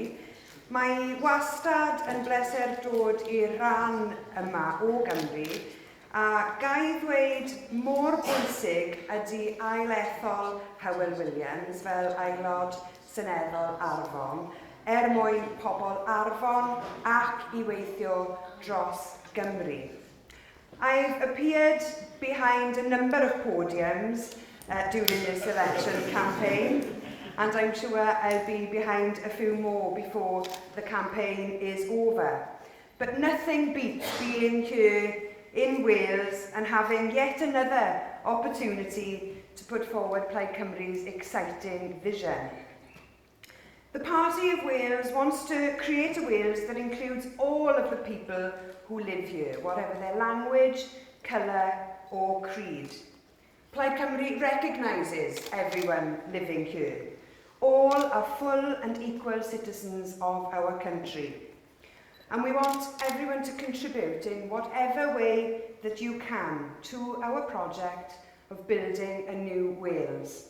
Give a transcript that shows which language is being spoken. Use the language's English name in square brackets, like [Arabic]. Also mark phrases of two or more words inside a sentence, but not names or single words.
[Welsh] Mae wastad yn bleser dod i'r rhan yma o Gymru, a gai ddweud mor bwysig ydy ailethol Hywel Williams fel aelod seneddol Arfon, mwyn pobl Arfon ac i weithio dros Gymru. [English] I've appeared behind a number of podiums during this election campaign, and I'm sure I'll be behind a few more before the campaign is over. But nothing beats being here in Wales and having yet another opportunity to put forward Plaid Cymru's exciting vision. The Party of Wales wants to create a Wales that includes all of the people who live here, whatever their language, colour or creed. Plaid Cymru recognises everyone living here. All are full and equal citizens of our country. And we want everyone to contribute in whatever way that you can to our project of building a new Wales.